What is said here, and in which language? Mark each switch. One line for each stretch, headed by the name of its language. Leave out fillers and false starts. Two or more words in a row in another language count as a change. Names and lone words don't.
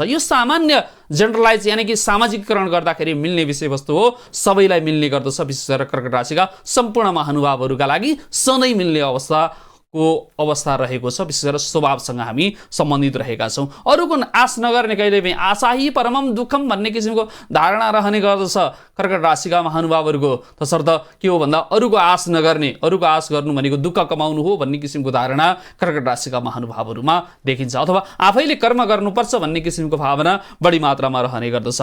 Nepali: यो सामान्य जेनरलाइज, यानि कि सामाजिकरण गर्दाखेरि मिल्ने विषयवस्तु हो, सबैलाई मिल्ने गर्दछ। विशेष गरेर कर्कट राशिका सम्पूर्ण महानुभावहरूका लागि सधैँ मिल्ने अवस्था रहेको छ। विशेष गरेर स्वभावसँग हामी सम्बन्धित रहेका छौँ। अरूको आश नगर्ने, कहिले पनि
Sanskrit: आशा हि परमम दुःखम
Nepali: भन्ने किसिमको धारणा रहने गर्दछ कर्कट राशिका महानुभावहरूको। तसर्थ के हो भन्दा अरूको आश नगर्ने, अरूको आश गर्नु भनेको दुःख कमाउनु हो भन्ने किसिमको धारणा कर्कट राशिका महानुभावहरूमा देखिन्छ। अथवा आफैले कर्म गर्नुपर्छ भन्ने किसिमको भावना बढी मात्रामा रहने गर्दछ।